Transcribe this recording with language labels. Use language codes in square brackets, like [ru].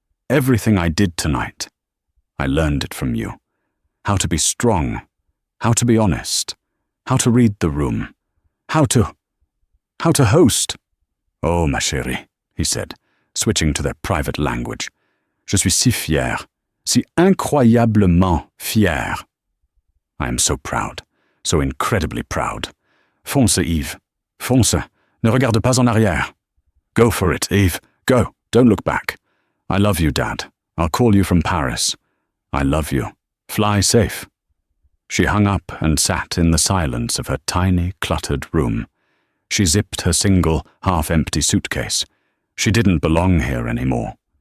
[en] Everything I did tonight, I learned it from you. How to be strong, how to be honest, how to read the room, how to host. [fr] Oh, ma chérie, [en] he said, switching to their private language. [fr] Je suis si fier, si incroyablement fier. [en] I am so proud, so incredibly proud. [fr] Fonce, Yves, fonce, ne regarde pas en arrière. [en] Go for it, Yves, go, don't look back. I love you, Dad. I'll call you from Paris. I love you. Fly safe. She hung up and sat in the silence of her tiny, cluttered room. She zipped her single, half-empty suitcase. She didn't belong here anymore.